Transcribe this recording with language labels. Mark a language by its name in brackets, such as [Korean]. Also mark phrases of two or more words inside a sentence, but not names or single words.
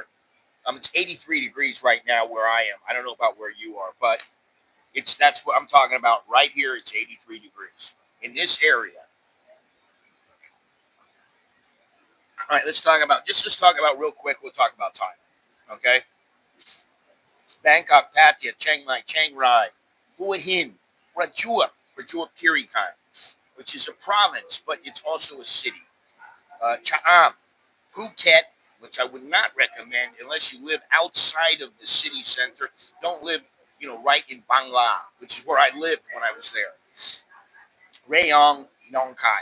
[English] It's 83 degrees right now where I am. I don't know about where you are, but that's what I'm talking about right here. It's 83 degrees in this area. All right, let's talk about real quick. We'll talk about Thailand. Okay, Bangkok, Pattaya, Chiang Mai, Chiang Rai, Hua Hin, Prachuap Khiri Khan, which is a province, but it's also a city. Cha'am, Phuket, which I would not recommend unless you live outside of the city center. Don't live, right in Bangla, which is where I lived when I was there. Rayong, Nong Khai.